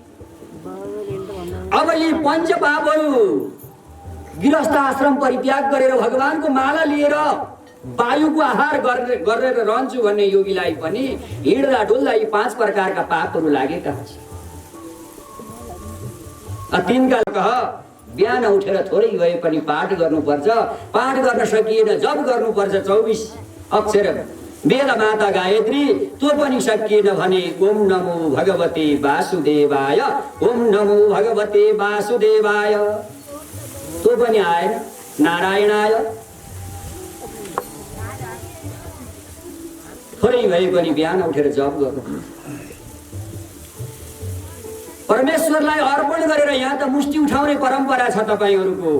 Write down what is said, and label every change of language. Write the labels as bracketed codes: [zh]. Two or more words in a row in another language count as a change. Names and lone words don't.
[ne] अब यी पञ्चपापहरू गृहस्थ आश्रम परित्याग गरेर भगवानको माला लिएर वायुको आहार गरेर रहन्छु भन्ने योगीलाई पनि हिँड्दा डुल्दा यी 5 प्रकारका पापहरू लागेका हुन्छन्। तिनका कह बिहान उठेर थोरै भए पनि पाठ गर्नुपर्छ। पाठ गर्न सकिएन जप गर्नुपर्छ 24 अक्षर वेद माता गायत्री, त्यो पनि सकिएन भने [sa] ओम नमो भगवते वासुदेवाय, ओम नमो भगवते वासुदेवाय, [ne] त्यो पनि आएन। नारायणाय थोरै भए पनि बिहान उठेर जप गर्नु। परमेश्वरलाई अर्पण गरेर यहाँ त मुष्टि उठाउने परम्परा छ तपाईहरूको।